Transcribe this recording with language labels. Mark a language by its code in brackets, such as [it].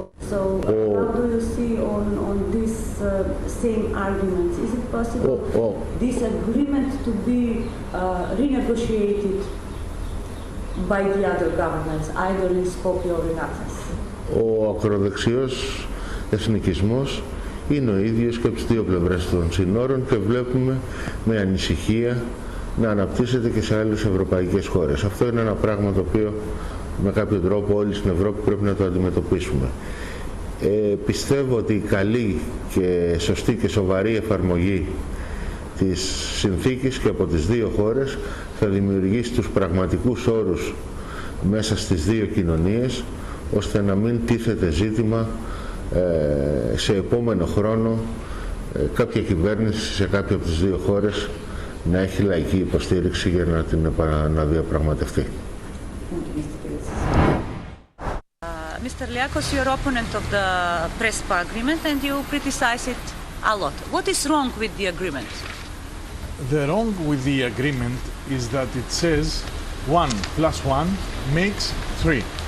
[en] So, how do you see on these same arguments? Is it possible this agreement to be renegotiated by the other governments, either in Skopje or in Athens? [el] Ο ακροδεξιός εθνικισμός είναι ο ίδιος και από τις δύο πλευρές των συνόρων και βλέπουμε με ανησυχία να αναπτύσσεται και σε άλλες ευρωπαϊκές χώρες. Αυτό είναι ένα πράγμα το οποίο με κάποιο τρόπο όλοι στην Ευρώπη πρέπει να το αντιμετωπίσουμε. Πιστεύω ότι η καλή και σωστή και σοβαρή εφαρμογή της συνθήκης και από τις δύο χώρες θα δημιουργήσει τους πραγματικούς όρους μέσα στις δύο κοινωνίες, ώστε να μην τίθεται ζήτημα σε επόμενο χρόνο κάποια κυβέρνηση σε κάποια από τις δύο χώρες να έχει λαϊκή υποστήριξη για να την διαπραγματευτεί. [en] Mr. Liakos, you're opponent of the Prespa agreement and you criticize it a lot. What is wrong with the agreement? The wrong with the agreement is that it says 1 plus 1 makes 3.